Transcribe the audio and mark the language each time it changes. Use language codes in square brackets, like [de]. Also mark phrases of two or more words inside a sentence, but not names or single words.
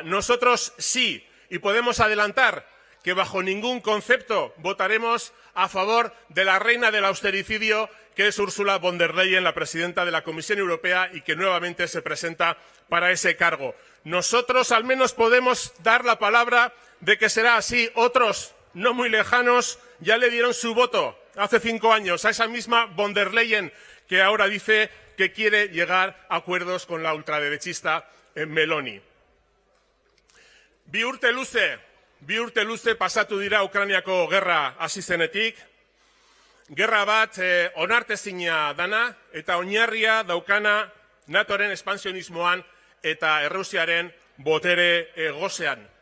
[es] Nosotros sí, y podemos adelantar que bajo ningún concepto votaremos a favor de la reina del austericidio, que es Ursula von der Leyen, la presidenta de la Comisión Europea, y que nuevamente se presenta para ese cargo. Nosotros al menos podemos dar la palabra de que será así. Otros, no muy lejanos, ya le dieron su voto hace 5 años a esa misma von der Leyen, que ahora dice que quiere llegar a acuerdos con la ultraderechista Meloni. [eu] Bi urte luze pasatu dira Ukrainiako gerra hasi zenetik. Gerra bat onartezina dana eta oinarria daukana NATOren espansionismoan eta Errusiaren botere gosean.